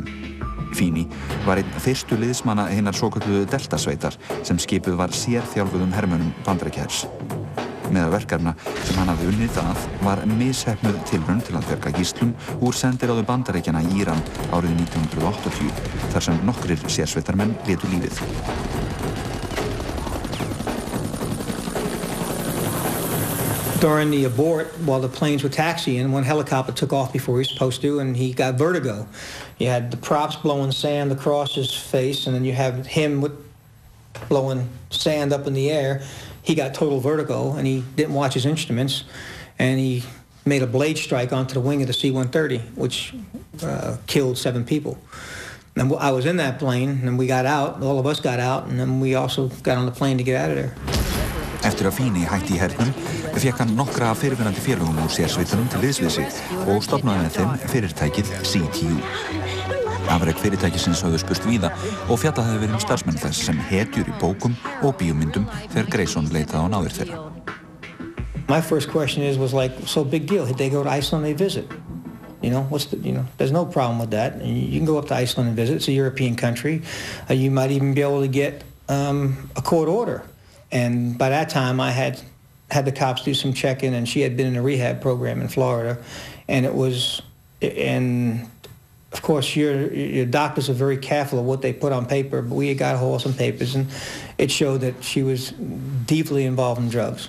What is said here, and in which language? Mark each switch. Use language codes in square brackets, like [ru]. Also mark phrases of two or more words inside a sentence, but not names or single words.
[is] Feeney var einn fyrstu liðsmanna hinnar svokölluðu Delta-sveitar sem skipuð var sérþjálfuðum hermönnum Bandaríkjahers. Meðal verkefna sem hann hafði unnið að var misheppnuð tilraun til að bjarga gíslum úr sendiráðu Bandaríkjanna í Íran árið 1980, þar sem nokkrir sérsveitarmenn létu lífið. [en] During the abort, while the planes were taxiing, one helicopter took off before he was supposed to, and he got vertigo. You had the props blowing sand across his face, and then you have him blowing sand up in the air. He got total vertigo, and he didn't watch his instruments, and he made a blade strike onto the wing of the C-130, which killed 7 people. And I was in that plane, and we got out, all of us got out, and then we also got on the plane to get out of there. [is] Eftir að Feeney hætti í hernum, fékk hann nokkra fyrirvinnandi félögum úr sérsveitunum til liðs við sig og stofnaði með þeim fyrirtækið CTU. Afrek fyrirtækisins höfðu spurst víða og fjallað hefði verið starfsmenn þess sem hetjur í bókum og bíómyndum þegar Grayson leitaði á náðir þeirra. [en] My first question was like, so big deal, did they go to Iceland and they visit? There's no problem with that. You can go up to Iceland and visit. It's a European country. You might even be able to get a court order. And by that time, I had the cops do some checking, and she had been in a rehab program in Florida, and of course, your doctors are very careful of what they put on paper, but we got a hold of some papers, and it showed that she was deeply involved in drugs.